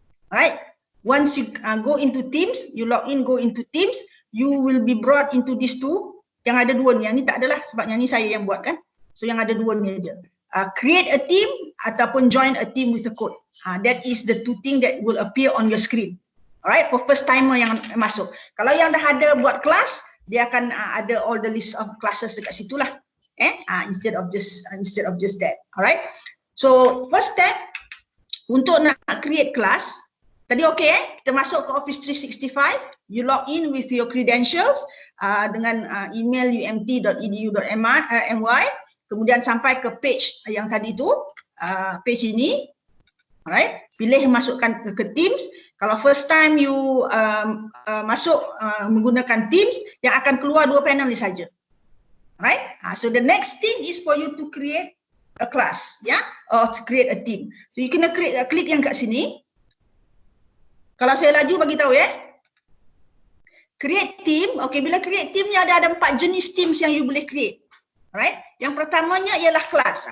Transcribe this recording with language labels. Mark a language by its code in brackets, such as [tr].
[en] Alright, once you go into Teams, you log in, go into Teams, you will be brought into these two. [ms] Yang ada dua ni, yang ni tak adalah sebab yang ni saya yang buat kan. So yang ada dua ni je. [en] Create a team [ms] ataupun [en] join a team with a code. That is the two thing that will appear on your screen. [ms] Alright, [en] for first timer [ms] yang masuk. Kalau yang dah ada buat kelas, dia akan ada [en] all the list of classes [ms] dekat situ lah. [en] Instead of just that. Alright. So first step [ms] untuk nak [en] create class, [ms] Tadi okey, kita masuk ke Office 365, [en] you log in with your credentials [ms] dengan email umt.edu.my, kemudian sampai ke page yang tadi tu, page ini, alright, pilih masukkan ke Teams. Kalau [en] first time you [ms] masuk menggunakan Teams, yang akan keluar 2 panel ni saja. [en] Alright, so the next thing is for you to create a class, or to create a team. [ms] So you kena klik yang kat sini. Kalau saya laju bagi tahu create team. Okay, bila [en] create team [ms] ni ada 4 jenis teams yang you boleh create. Alright, yang pertamanya ialah kelas.